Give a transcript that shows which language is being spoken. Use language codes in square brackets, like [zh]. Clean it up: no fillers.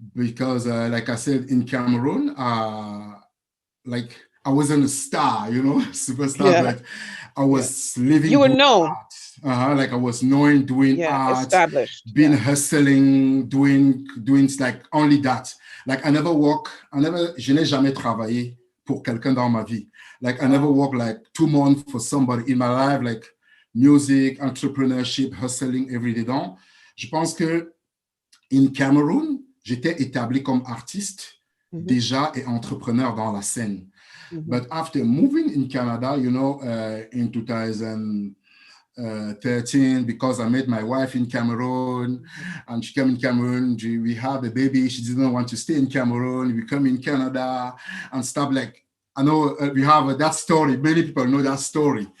[en] Because like I said, in Cameroon, like I wasn't a star, you know, superstar, but I was living. You were known. Like I was known doing art, established, being hustling, doing like only that. [fr] Like je n'ai jamais travaillé pour quelqu'un dans ma vie. [en] Like I never worked like 2 months for somebody in my life, like music, entrepreneurship, hustling every day. [fr] Donc, je pense que in Cameroon, j'étais établi comme artiste déjà et entrepreneur dans la scène. [en] But after moving in Canada, you know, in 2013, because I met my wife in Cameroon, and she came in Cameroon, we had a baby, she didn't want to stay in Cameroon, we come in Canada and stuff like, I know we have that story, many people know that story.